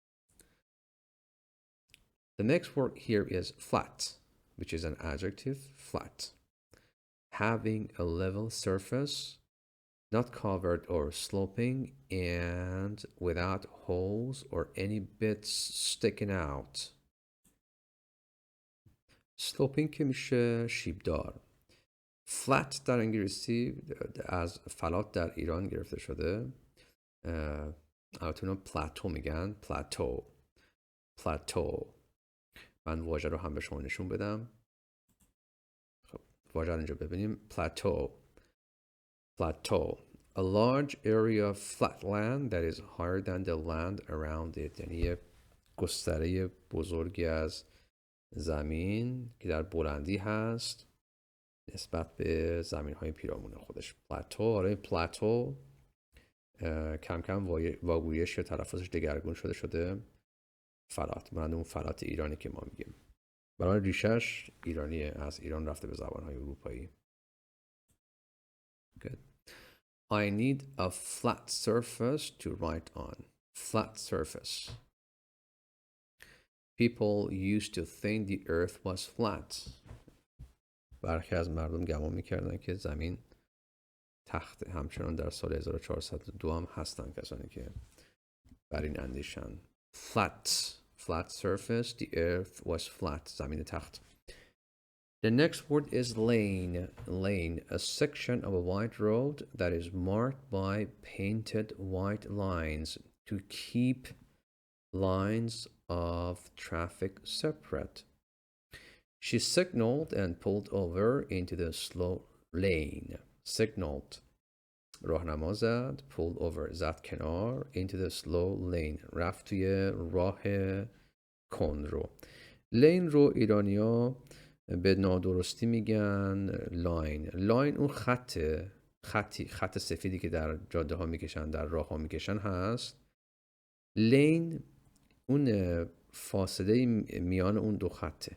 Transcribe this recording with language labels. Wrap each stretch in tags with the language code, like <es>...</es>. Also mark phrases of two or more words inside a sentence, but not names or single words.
<en>The next word here is flat, which is an adjective, flat. Having a level surface, not covered or sloping, and without holes or any bits sticking out.</en> <fa>sloping که میشه شیبدار. flat در انگلیسی از فلات در ایران گرفته شده. البته اونا پلاتو میگن. پلاتو. من واژه رو هم به شما نشون بدم. خب واژه رو اینجا ببینیم. پلاتو.</fa> <en>A large area of flat land that is higher than the land around it.</en> <fa>یعنی یه گستره بزرگی از زمین که در بلندی هست نسبت به زمین های پیرامون خودش. پلاتو. آره پلاتو کم کم واگویش یا تلفظش دگرگون شده فلات. مانند اون فلات ایرانی که ما میگیم. برای ریشش ایرانیه، از ایران رفته به زبانهای اروپایی.</fa> <en>Good. I need a flat surface to write on. Flat surface. People used to think the earth was flat.</en> <fa>برخی از مردم گمان میکردن که زمین تخت. همچنان در سال 1402 هم هستن کسانی که بر این اندیشن.</fa> <en>Flat surface. The earth was flat.</en> <fa>زمین تخت.</fa> <en>The next word is lane. Lane, a section of a wide road that is marked by painted white lines to keep lines of traffic separate. She signaled and pulled over into the slow lane. Signaled.</en> <fa>راهنما زد.</fa> <en>Pulled over.</en> <fa>زد کنار.</fa> <en>Into the slow lane.</en> <fa>رفت توی راه کندرو. لین رو ایرانیا به نادرستی میگن لاین. لاین اون خط سفیدی که در جاده ها میکشن، در راه ها میکشن هست. لین اون فاصله میان اون دو خطه.</fa>